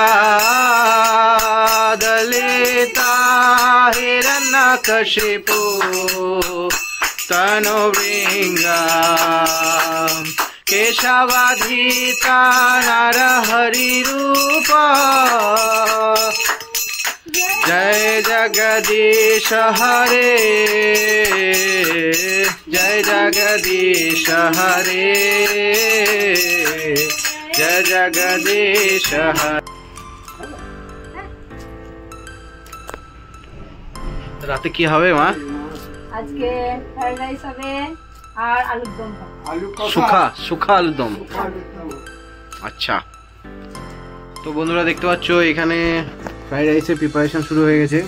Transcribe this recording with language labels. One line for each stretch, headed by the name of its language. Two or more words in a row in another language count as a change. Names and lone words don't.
Sanskrit: दलिता हिरण्यकशिपु तनुभृंगा केशवाधीता नरहरि रूप जय जगदीश हरे जय जगदीश हरे जय जगदीश हरे।
Bangla: রাতে কি হবে মা? আজকে ফ্রাইড রাইস হবে আর আলুর দম হবে। শুখা আলুর দম। আচ্ছা, তো বন্ধুরা দেখতে পাচ্ছ এখানে ফ্রাইড রাইসের প্রিপারেশন শুরু হয়ে গেছে।